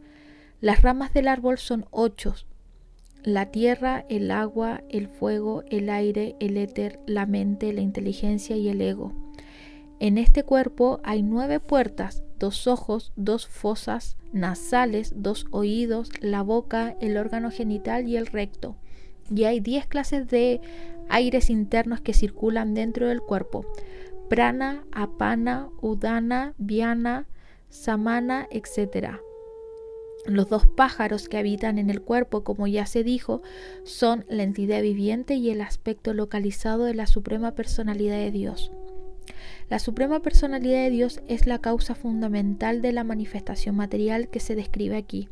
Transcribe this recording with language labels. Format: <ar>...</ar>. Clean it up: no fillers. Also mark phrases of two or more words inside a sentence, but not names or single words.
<es>Las ramas del árbol son 8: la tierra, el agua, el fuego, el aire, el éter, la mente, la inteligencia y el ego. En este cuerpo hay 9 puertas: 2 ojos, 2 fosas nasales, 2 oídos, la boca, el órgano genital y el recto. Y hay 10 clases de aires internos que circulan dentro del cuerpo: prana, apana, udana, vyana, samana, etc. Los 2 pájaros que habitan en el cuerpo, como ya se dijo, son la entidad viviente y el aspecto localizado de la Suprema Personalidad de Dios. La Suprema Personalidad de Dios es la causa fundamental de la manifestación material que se describe aquí.</es>